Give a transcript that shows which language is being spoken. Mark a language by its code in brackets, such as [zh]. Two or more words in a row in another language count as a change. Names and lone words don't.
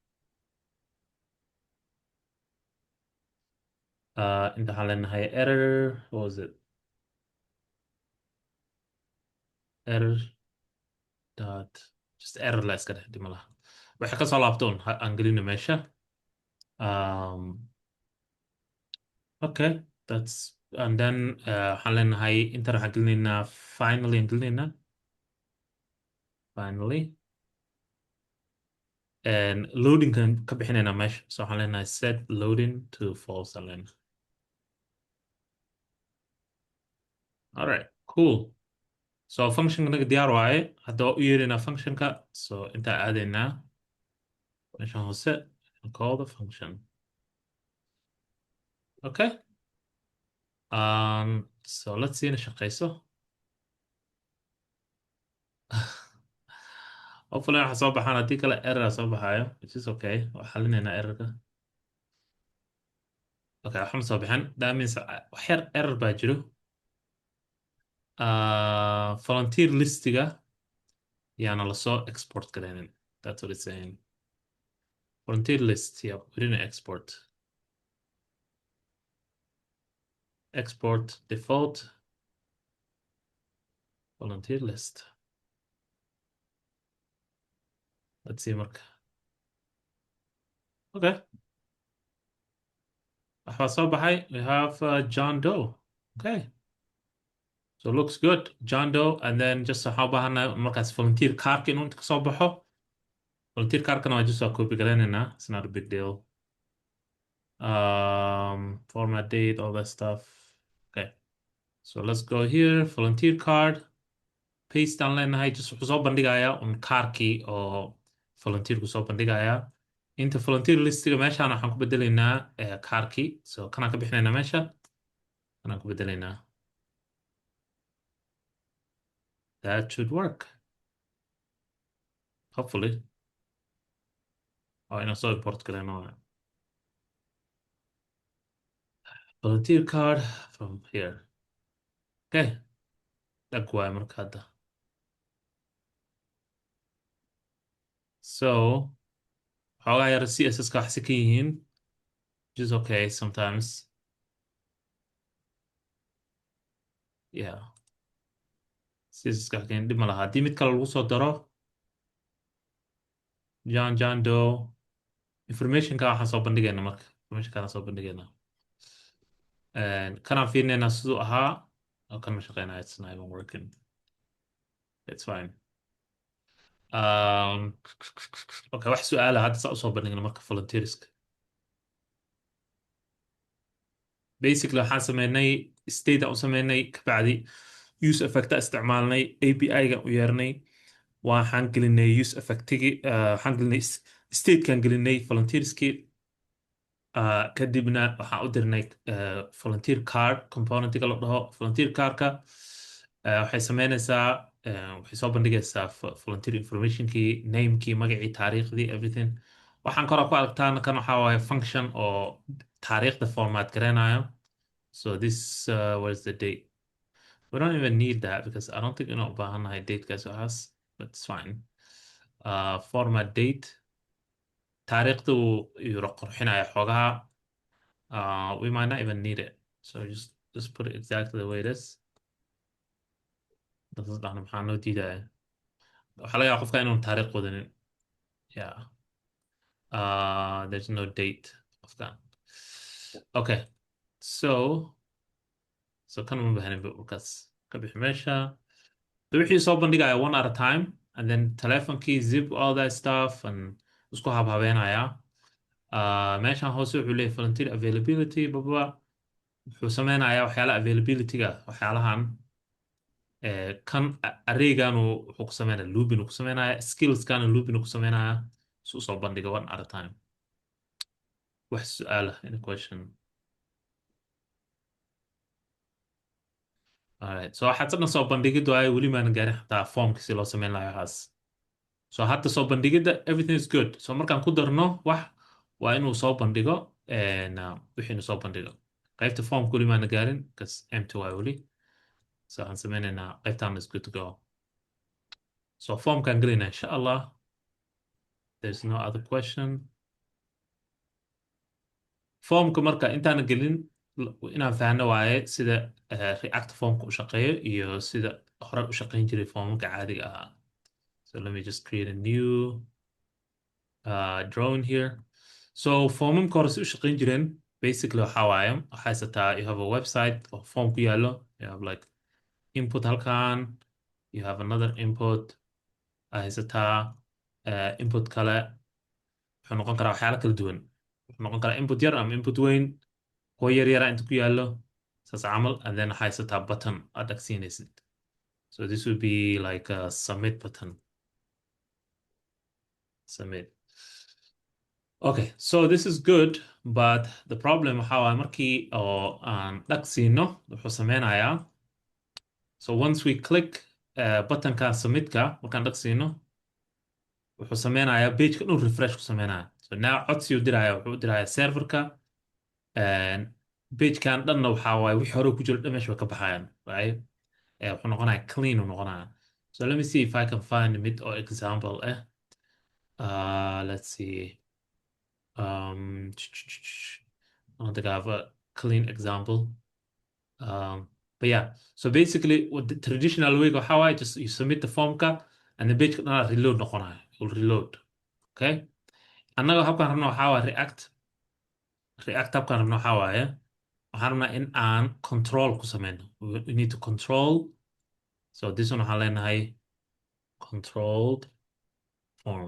[so] inta waxaan leenahay error, [en] what was it? Error dot just error [so] la iska dheh dhima laha. waxay kasoo laabtoon aan gelino meesha. [en] Okay, that's and then [so] waxaan leenahay intan waxaan gelinaynaa finally aan gelinaynaa finally, [en] and loading [so] kan ka bixinaynaa meesha. So waxaan leenahay [en] set loading to false [so] aan leenahay. [en] Alright, cool. [so] So function naga diyaar waaye. hadda waa u yeeraynaa functionka. So intaa aadaynaa meeshan hoose [en] call the function. Okay. So let's see [so] in shaqeyso. hopefully waxa soo baxaan, haddii kale error soo baxaayo, [en] which is okay. [so] waa xalinaynaa errorka. Okay, waxaan soo bixin. [en] That means [so] wax yar error baa jiro. volunteer listiga yaana lasoo export garaynin. [en] That's what it's saying. Volunteer list, yeah, we didn't export. Export default volunteer list. Let's see marka. [so] Okay. waxaa soo baxay, [en] we have John Doe. Okay. So it looks good. John Doe, and then just [so] waxaa u baahana markaas volunteer cardka inuu inta kasoo baxo. volunteer cardkana waa just waa copy garaynaynaa. [en] It's not a big deal. Format date, all that stuff. Okay. So let's go here. Volunteer card. [so] Paste aan leenahay. Just wuxuu soo bandhigayaa un cardkii oo volunteerku soo bandhigayaa. inta volunteer listiga meeshaan waxaan ku bedelaynaa cardkii. So kanaan ka bixinaynaa meesha. kanaan ku bedelaynaa. [en] That should work. Hopefully. [so] inaan soo import garayno. [en] volunteer card from here. [so] Okay. Dag waay marka hadda. So xoogaa yar CSS ka wax si ka yihiin, [en] which is okay sometimes. Yeah, [so] CSS ka keen dhib ma laha haddii mid kale lagu soo daro. John Doe informationka waxaan soo bandhigayna marka informationka soo bandhigayna kanaan fiirinaynaa siduu ahaa oo kan ma shaqeynaya. [en] It's not even working. It's fine. [so] Okay, wax su'aala hadda saa usoo bandhigna marka volunteerska. Basically waxaan sameynay state aan u sameynay kabacdi use effecta isticmaalnay API-ga u yeernay waxaan gelinay use effectigi waxaan gelinay statekan gelinay volunteerski kadibna waxaan u dirnay volunteer card componentiga la dhaho volunteer cardka waxay sameynaysaa waxay soo bandhigaysaa volunteer informationkii namekii magacii taariikhdii everything waxaan kora ku aragtaan kan waxaa waaye function oo taariikhda format garanayo. [en] So this where's the date? We don't even need that because I don't think we're not behind date guys or us, but it's fine. Format date. [so] taariikhdu yuu qurxinaya xoogaha. [en] We might not even need it. So just put it exactly the way it is. [so] dadna maxaa noo diidaya waxaa laga yaaba qofka inuu taariikh wadanin. [en] Yeah. There's no date qofkan. [so] Okay. So kan uma bahanin markaas ka bixi meesha wixii soo bandhigaya [en] one at a time and then [so] telefonkii zip [en] all that stuff [so] and isku habhabeenaya. Meeshan hoose wuxuu leeyahay volunteer availability baba wuxuu sameynayaa waxyaalaha availability-ga waxyaalahan kan arraygan wuxuu ku sameynaya looping ku sameynaya skillskana looping ku sameynaya si usoo bandhiga [en] one at a time. [so] wax su'aala [en] any question? [so] Alright, so hadda soo bandhigid waaye weli maan gaarin xataa formka si loo sameyn lahaa waxaas. [en] So [so] hadda soo bandhigida [en] everything is good. [so] So markaan ku darno wax waa inuu soo bandhigo wixii inuu soo bandhigo. qaybta formka weli maan gaarin [en] because empty [so] waaye weli. So waxaan sameynaynaa qaybtan [en] is good to go. [so] So formkaan gelinaa insha Allah. [en] There's no other question. [so] Formka marka intaan gelin inaan fahanno waaye sida react formka u shaqeeyo iyo sida hore u shaqeyn jiray formka caadiga ahaa. [en] So let me just create a new drawing here. [so] So formka hore si u shaqeyn jireen basically waxaa waaye waxaa haysataa [en] you have a website [so] oo form ku yaallo. [en] You have like input halkan. You have another input. [so] haysataa input kale wuxuu noqon karaa waxyaalo kala duwan. wuxuu noqon karaa input yar ama input weyn kuwa yar yara inta ku yaallo saas camal [en] and then [so] haysataa button aad dhagsiinaysid. [en] So this would be like a submit button. Submit. Okay, so this is good, but the problem [so] waxaa waaye markii oo aan dhagsiino wuxuu sameynayaa. [en] So once we click [so] buttonka submitka markaan dhagsiino wuxuu sameynayaa pageka inuu refresh ku sameynaya. [en] So now [so] codsi uu diraya wuxuu diraya serverka pagekan dhanna waxaa waaye wixii hore ku jiro dhan meesha way ka baxayaan right? Wuxuu noqonaya clean uu noqonaya. [en] So let me see if I can find mid or example let's see. I don't think I have a clean example. But yeah, so basically what the traditional way [so] waxaa waaye [en] just you submit the formka and the page [so] dhanna reload noqonaya. [en] It will reload. Okay? [so] annaga habkaan rabno waxaa waaye react habkaan rabno waxaa waaye waxaan rabnaa in aan control ku sameyno. [en] We need to control. So this one [so] waxaan leenahay [en] controlled form.